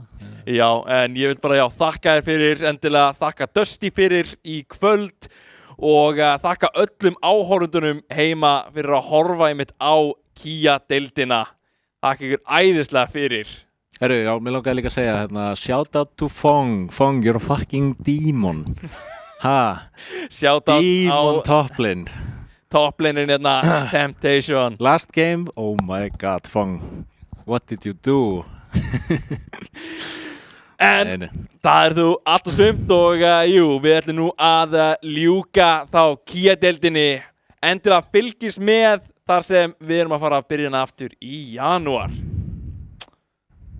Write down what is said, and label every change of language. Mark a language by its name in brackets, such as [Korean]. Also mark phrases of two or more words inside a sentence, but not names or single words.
[Icelandic] Já, en ég vil bara þakka þér fyrir, endilega þakka Dusty fyrir í kvöld og þakka öllum áhorfendunum heima fyrir að horfa einmitt á Kia-deildina. Þakka ykkur æðislega fyrir. Herru, já, mér langaði líka að segja hérna, [English] shout out to Fong, you're a fucking demon. [Icelandic] Ha? [English] Shout out Demon [Icelandic] á toplane. toplanein hérna, Temptation. [English] Last game, oh my god, Fong, what did you do? [Icelandic] En það þú alltaf svimt og við ætlum nú að ljúka þá Kia-deildinni. Endilega fylgist með þar sem við erum að fara að byrja hana aftur í janúar.